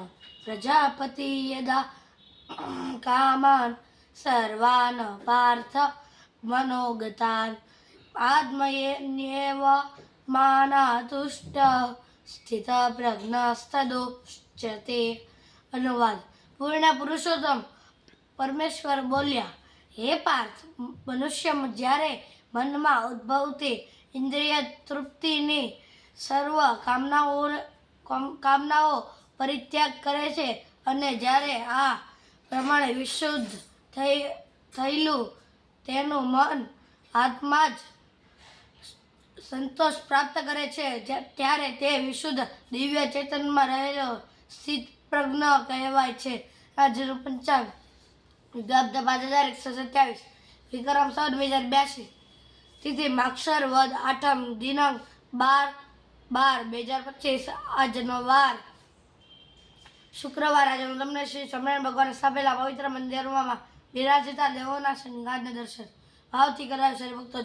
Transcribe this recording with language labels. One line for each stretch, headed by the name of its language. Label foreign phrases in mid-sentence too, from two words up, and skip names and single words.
Sanskrit: प्रजापति यदा कामान् सर्वान् पार्थ मनोगतान् आत्मन्येव मानातुष्टः स्थितप्रज्ञस्तदुच्यते।
Gujarati: અનુવાદ। પૂર્ણ પુરુષોત્તમ પરમેશ્વર બોલ્યા, હે પાર્થ, મનુષ્ય જ્યારે મનમાં ઉદ્ભવતી ઇન્દ્રિય તૃપ્તિની સર્વ કામનાઓ પરિત્યાગ કરે છે અને જ્યારે આ પ્રમાણે વિશુદ્ધ થયેલું તેનું મન આત્મા જ સંતોષ પ્રાપ્ત કરે છે, ત્યારે તે વિશુદ્ધ દિવ્ય ચેતનમાં રહેલો સ્થિત પ્રજ્ઞ કહેવાય છે। આજનું પંચાંગ વિગાબ્દ 5127 વિક્રમ સંવત 2082 તિથિ માગશર વદ 8 દિનાંક 12/12/2025 આજનો વાર શુક્રવાર। આજે હું તમને શ્રી સ્વામિનારાયણ ભગવાન સ્થાપેલા પવિત્ર મંદિરમાં બિરાજતા દેવોના શણગારના દર્શન ભાવથી કરાવશે ભક્તો।